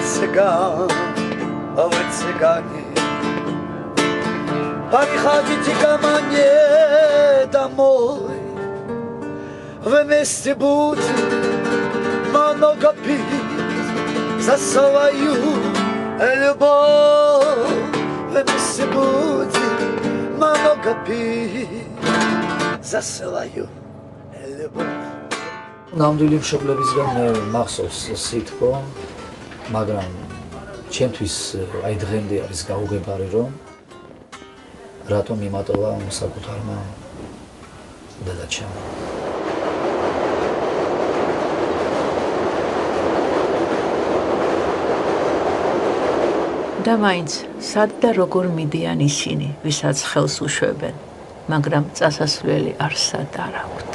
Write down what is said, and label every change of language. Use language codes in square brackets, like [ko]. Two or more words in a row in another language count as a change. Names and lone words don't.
[ru] Цыгане Приходите ко мне домой Вместе будем много пить За свою любовь Вместе будем много пить За свою любовь [ka] ნამდვილი მშობლებისგან მახსოვს სიტყვა, მაგრამ ჩემთვის აი დღემდე არის გაუგებარი რომ რატომ იმატოვა საკუთარმა დედაჩემმა. და მაინც სად და როგორ მიდიან ისინი, ვისაც ხელს უშვებენ, მაგრამ წასასვლელი არსად არ აქვთ.